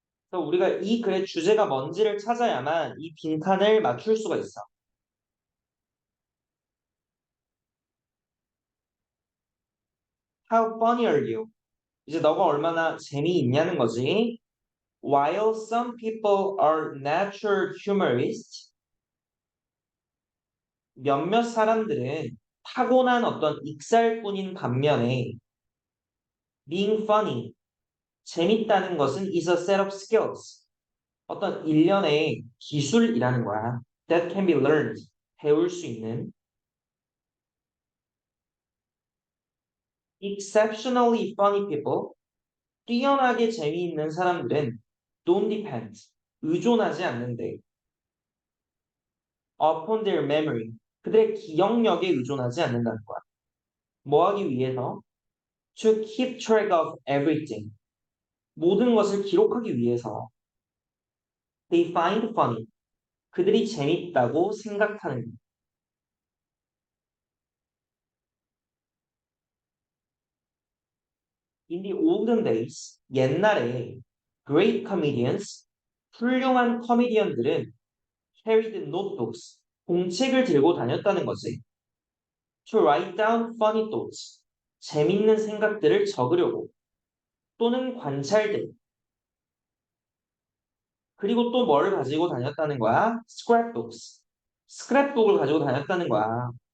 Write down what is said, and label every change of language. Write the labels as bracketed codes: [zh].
[ko] 그래서 우리가 이 글의 주제가 뭔지를 찾아야만 이 빈칸을 맞출 수가 있어. [en] How funny are you? [ko] 이제 너가 얼마나 재미있냐는 거지. [en] While some people are natural humorists, [ko] 몇몇 사람들은 타고난 어떤 익살꾼인 반면에 [en] being funny, [ko] 재밌다는 것은 [en] is a set of skills. [ko] 어떤 일련의 기술이라는 거야. [en] That can be learned. [ko] 배울 수 있는. [en] Exceptionally funny people. [ko] 뛰어나게 재미있는 사람들은 [en] don't depend. [ko] 의존하지 않는데. [en] Upon their memory. [ko] 그들의 기억력에 의존하지 않는다는 거야. 뭐 하기 위해서? [en] To keep track of everything. [ko] 모든 것을 기록하기 위해서. [en] They find funny. [ko] 그들이 재밌다고 생각하는. [en] In the olden days, [ko] 옛날에 [en] great comedians, [ko] 훌륭한 코미디언들은 [en] carried notebooks, [ko] 공책을 들고 다녔다는 거지. [en] To write down funny thoughts, [ko] 재밌는 생각들을 적으려고, 또는 관찰들, 그리고 또 뭘 가지고 다녔다는 거야? scrapbooks, 스크랩북을 가지고 다녔다는 거야.